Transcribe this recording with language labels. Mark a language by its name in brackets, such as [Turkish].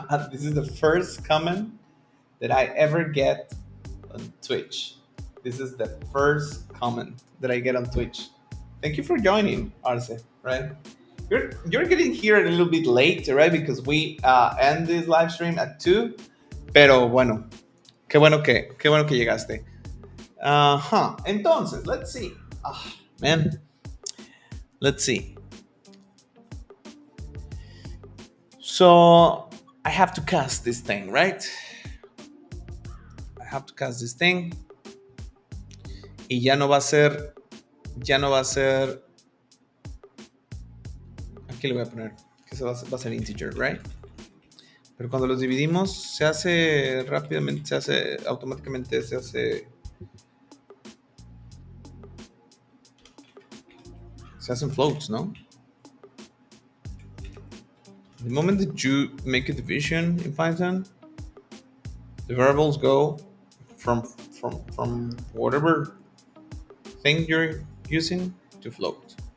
[English] This is the first comment that I ever get on Twitch. This is the first comment that I get on Twitch. Thank you for joining, Arce. Right? You're getting here a little bit late, right? Because we end this live stream at 2. [Spanish] Pero bueno, qué bueno que llegaste. [English] Entonces, let's see. Man, let's see. So I have to cast this thing, right? I have to cast this thing. [Spanish] Y ya no va a ser. Ya no va a ser. Aquí le voy a poner que va a ser integer, right? Pero cuando los dividimos, se hace rápidamente, se hace automáticamente, se hacen floats, ¿no? [English] The moment that you make a division in Python, the variables go from whatever thing you're using to float.